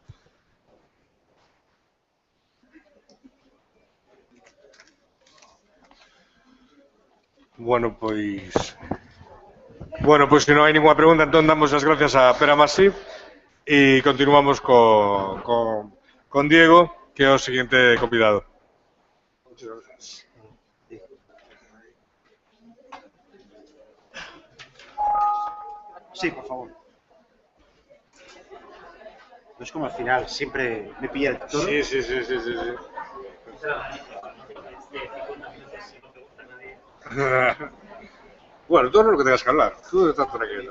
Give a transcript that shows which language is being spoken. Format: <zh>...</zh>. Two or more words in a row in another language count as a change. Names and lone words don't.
<gl>Bueno, pois se non hai ninguna pregunta, entón damos as gracias a Pere Masip e continuamos con Diego, que é o seguinte convidado.</gl> <es>Muchas gracias. Sí, por favor. No es como al final, siempre me pilla el toro. Sí. Bueno, tú no es lo que tengas que hablar, tú estás tranquilo.</es>